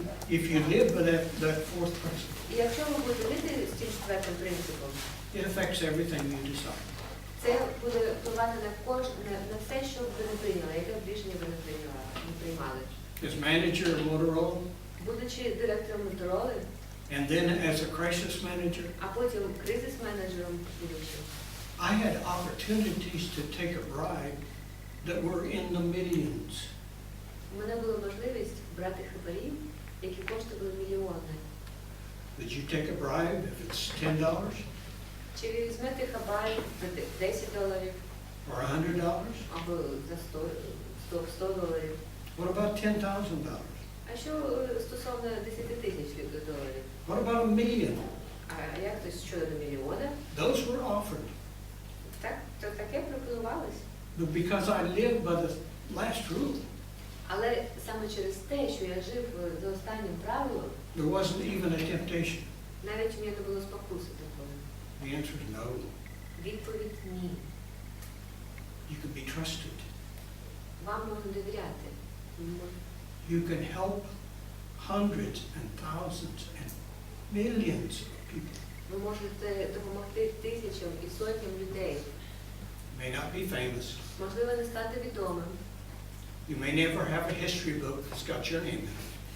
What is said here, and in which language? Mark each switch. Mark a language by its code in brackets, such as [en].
[en] if you live by that fourth principle, [uk] і якщо ви будете жити з цим четвертим принципом, [en] it affects everything you decide. [uk] це буде впливати на все, що ви не прийняли, яке б рішення ви не приймали. [en] As manager of Motorola, [uk] Будучи директором Кероли, [en] and then as a crisis manager, [uk] а потім кризис-менеджером будучи, [en] I had opportunities to take a bribe that were in the millions. [uk] у мене була можливість брати хабарів, які коштували мільйони. [en] Would you take a bribe if it's $10 [uk] Чи ви візьмете хабар за $10 [en] or $100? [uk] або за $100? [en] What about $10,000? [uk] А що стосовно 10 тисяч доларів? [en] What about $1 million? [uk] А як то щодо мільйона? [en] Those were offered. [uk] Так, то таке пропонувалось. [en] But because I lived by the last rule, [uk] Але саме через те, що я жив за останнім правилом, [en] there wasn't even a temptation. [uk] навіть у мене не було спокуси такої. [en] The answer is no. [uk] Відповідь ні. [en] You can be trusted. [uk] Вам можна довіряти. [en] You can help hundreds and thousands and millions of people. [uk] Ви можете допомогти тисячам і сотням людей. [en] You may not be famous. [uk] Можливо, не стати відомим. [en] You may never have a history book that's got your name in it.